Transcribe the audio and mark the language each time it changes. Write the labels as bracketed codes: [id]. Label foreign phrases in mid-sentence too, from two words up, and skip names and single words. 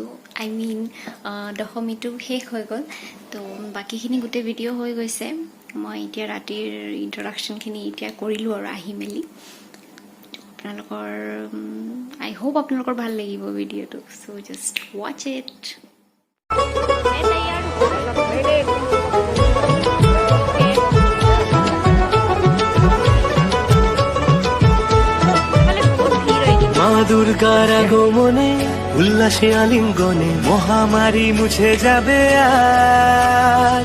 [as] দশমীটো শেষ হৈ গ'ল, তো বাকীখিনি গোটেই ভিডিঅ' হৈ গৈছে। মই এতিয়া ৰাতিৰ ইণ্ট্ৰডাকশ্যনখিনি এতিয়া কৰিলোঁ আৰু আহি মেলি। আপোনালোকৰ [en] I hope [as] আপোনালোকৰ ভাল লাগিব ভিডিঅ'টো, চ' [en] just watch it. [bn] মা দুর্গার আগমনে উল্লাসে আলিঙ্গনে মহামারী মুছে যাবে আজ।